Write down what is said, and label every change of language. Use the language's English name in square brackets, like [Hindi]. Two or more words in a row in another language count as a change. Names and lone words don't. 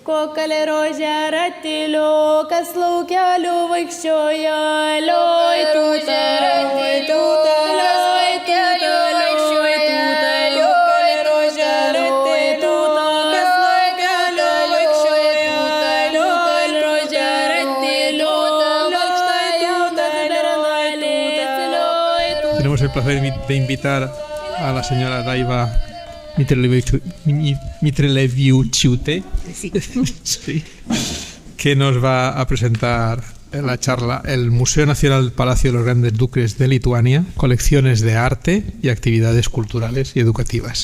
[Lithuanian] Kokalė rožė ratiliu, kas laukeliu vaikščioja, lioj tūta, lioj tūta, lioj tūta, lioj tūta, kokalė rožė ratiliu, kas laukeliu vaikščioja, lioj rožė ratiliu, lioj tūta, lioj tūta. [Spanish] Tenemos el placer de invitar a la señora Daiva Mitrelevičiūtė, sí, que nos va a presentar en la charla el Museo Nacional Palacio de los Grandes Duques de Lituania, colecciones de arte y actividades culturales y educativas.